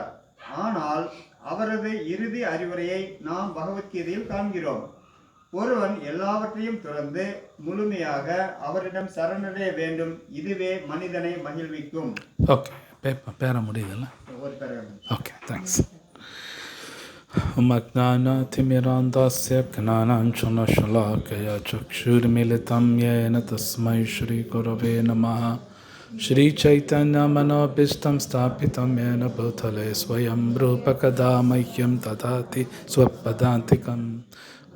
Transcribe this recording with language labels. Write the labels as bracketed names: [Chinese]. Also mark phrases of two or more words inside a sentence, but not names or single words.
[Tamil] ஆனால் அவரது இறுதி அறிவுரையை நாம் பகவத்கீதையில் காண்கிறோம். ஒருவன் எல்லாவற்றையும் தொடர்ந்து முழுமையாக அவரிடம் சரணடைய வேண்டும். இதுவே மனிதனை மகிழ்விக்கும். ஓகே, பேர முடியுதுல்ல? ஒரு பேர. [English] okay, thanks. [Sanskrit] मज्ञानातिमिरान्धस्य ज्ञानाञ्जनशलाकया चक्षुर्मिलितं येन तस्मै श्रीगुरवे नमः. श्रीचैतन्यमनोभीष्टं स्थापितं येन भूतले स्वयं रूपकदा मह्यं ददाति स्वपदान्तिकं.